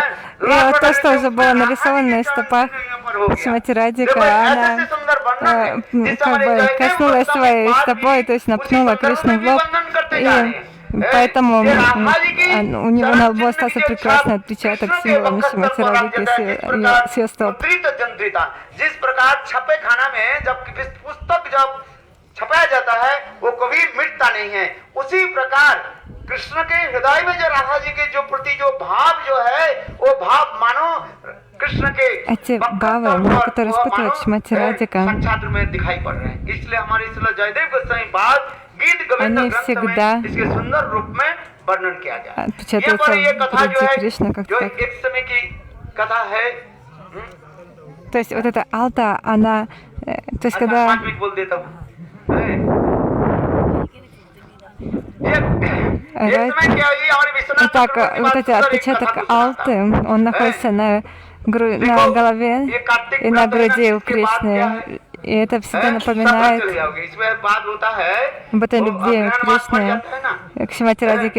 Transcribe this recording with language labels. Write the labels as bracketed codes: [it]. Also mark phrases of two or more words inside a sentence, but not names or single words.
[ru] И вот то, что уже было нарисовано на стопах Шримати Радхика, она как бы коснулась своей стопой, то есть напнула Кришну в лоб. И поэтому у него на лбу остался прекрасный отпечаток символами Шримати Радхики с ее стоп. [hi] छपाया जाता है वो कभी मिटता नहीं है। उसी प्रकार कृष्ण के हृदय में जो राधा जी के जो प्रति जो भाव जो है वो भाव मानो कृष्ण के [ru] эти бавы, которые испытывает Шримати Радхика, [hi] साक्षात में दिखाई पड़ रहे हैं। इसलिए हमारे इसलिए जयदेव गोस्वामी पाद गीत गोविंद ग्रंथ में इसके सुंदर रूप में वर्णन किया गया है। ये पर ये कथा जो है जो एक समय की कथा है। [ru] То есть вот эта алта, она, то есть когда [hi] बोल देता हूँ। [ru] Итак, вот этот отпечаток алты, он находится на голове и на груди у Кришны. И это всегда напоминает об этой любви к Кришне, к Шримати Радхике.